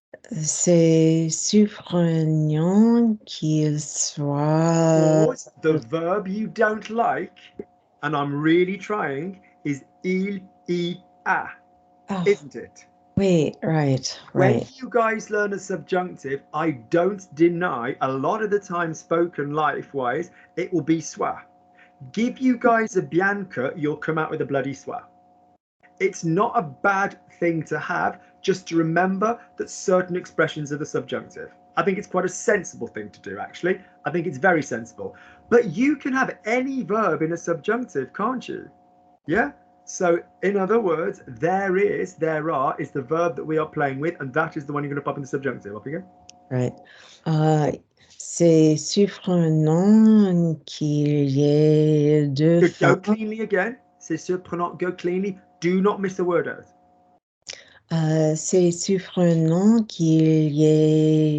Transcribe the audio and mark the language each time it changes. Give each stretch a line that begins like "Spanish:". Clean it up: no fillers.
French: C'est surprenant qu'il soit...
English: Or the verb you don't like, and I'm really trying, is il, I, a, isn't it? Wait, right. When you guys learn a subjunctive, I don't deny a lot of the time spoken life-wise, it will be soit. Give you guys a Bianca, you'll come out with a bloody soit. It's not a bad thing to have, just to remember that certain expressions are the subjunctive. I think it's quite a sensible thing to do, actually. I think it's very sensible. But you can have any verb in a subjunctive, can't you? Yeah? So, in other words, there is the verb that we are playing with, and that is the one you're going to pop in the subjunctive. Up again. Right.
French: C'est surprenant qu'il y ait deux
English: Good. Go
French: femmes.
English: cleanly again.
French: C'est surprenant.
English: Go cleanly. Do not miss a word out.
French: C'est surprenant qu'il y ait...